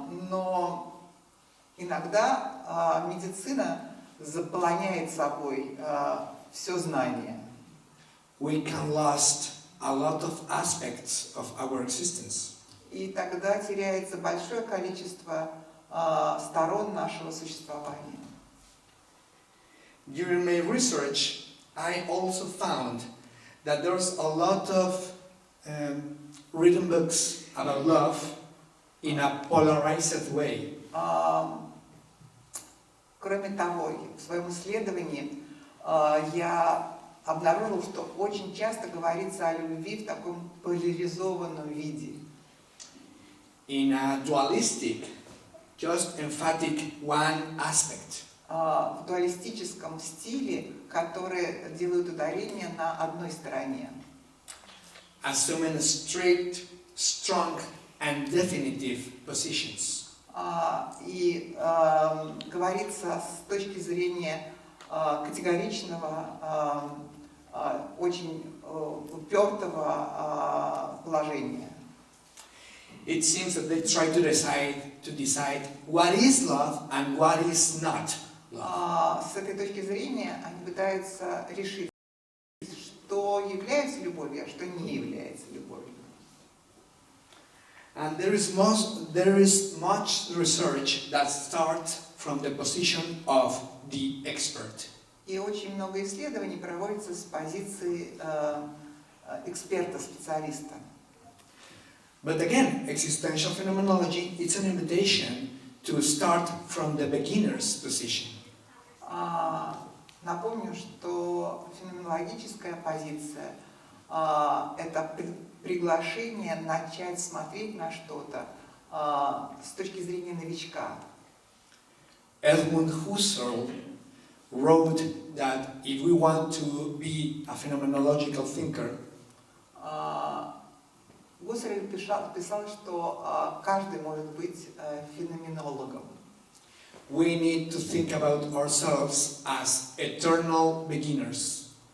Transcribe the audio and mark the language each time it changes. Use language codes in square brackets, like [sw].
[ru] Но иногда медицина заполоняет собой все знание. [en] we can lose a lot of aspects of our existence. [ru] И тогда теряется большое количество сторон нашего существования. [en] During my research, I also found that there's a lot of written books about love in a polarized way. [ru] Кроме того, в своем исследовании я обнаружил, что очень часто говорится о любви в таком поляризованном виде. [en] In a dualistic, just emphatic one aspect. [ru] В дуалистическом стиле, который делают ударение на одной стороне. [en] Assuming strict, strong and definitive positions. [ru] И говорится с точки зрения категоричного, очень упертого положения. [en] It seems that they try to decide what is love and what is not love. [ru] С этой точки зрения они пытаются решить, что является любовью, а что не является любовью. [en] And there is much research that starts from the position of the expert. [ru] И очень много исследований проводится с позиции эксперта, специалиста. [en] But again, existential phenomenology is an invitation to start from the beginner's position. [ru] Напомню, что феноменологическая позиция это приглашение начать смотреть на что-то с точки зрения новичка. [en] Edmund Husserl wrote that if we want to be a phenomenological thinker, [ru] Гуссерль писал, что каждый может быть феноменологом. [en] we need to think about ourselves as eternal beginners.